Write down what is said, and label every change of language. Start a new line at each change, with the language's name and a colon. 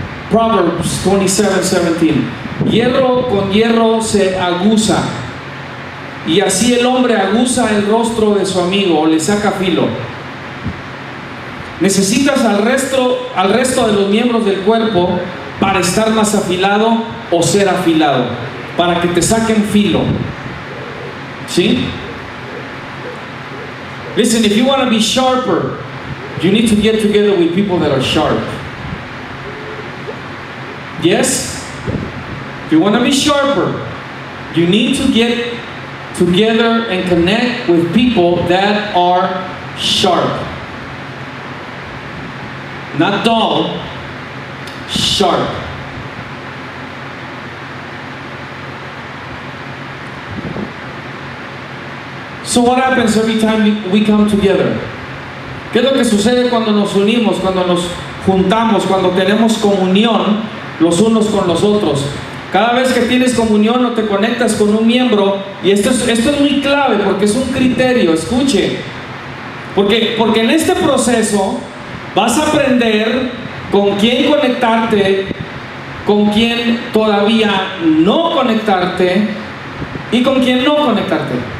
English: Proverbs 27:17.
Spanish: Hierro con hierro se aguza, y así el hombre aguza el rostro de su amigo, o le saca filo. Necesitas al resto de los miembros del cuerpo para estar más afilado o ser afilado, para que te saquen filo. ¿Sí?
English: Listen, if you want to be sharper, you need to get together with people that are sharp. Yes? If you want to be sharper, you need to get together and connect with people that are sharp. Not dull, sharp. So what happens every time we come together?
Spanish: ¿Qué es lo que sucede cuando nos unimos, cuando nos juntamos, cuando tenemos comunión los unos con los otros? Cada vez que tienes comunión o te conectas con un miembro, y esto es muy clave porque es un criterio, escuche, porque en este proceso vas a aprender con quién conectarte, con quién todavía no conectarte y con quién no conectarte.